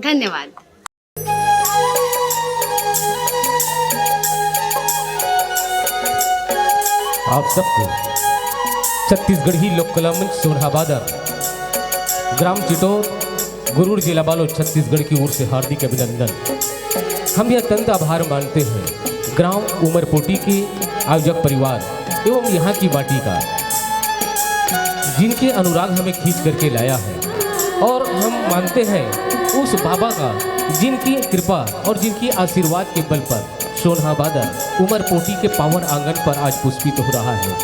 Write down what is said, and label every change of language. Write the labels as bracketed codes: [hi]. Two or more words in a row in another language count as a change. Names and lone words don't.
[hi] धन्यवाद। आप सबको छत्तीसगढ़ी लोक कला मंच सोनहा बादर ग्राम चिटोर गुरूर जिला बालोद छत्तीसगढ़ की ओर से हार्दिक अभिनंदन। हम यह अत्यंत आभार मानते हैं ग्राम उमरपोटी के आयोजक परिवार एवं यहाँ की माटी का, जिनके अनुराग हमें खींच करके लाया है, और हम मानते हैं उस बाबा का जिनकी कृपा और जिनकी आशीर्वाद के बल पर सोनहा बादर उमरपोटी के पावन आंगन पर आज पुष्पित हो रहा है।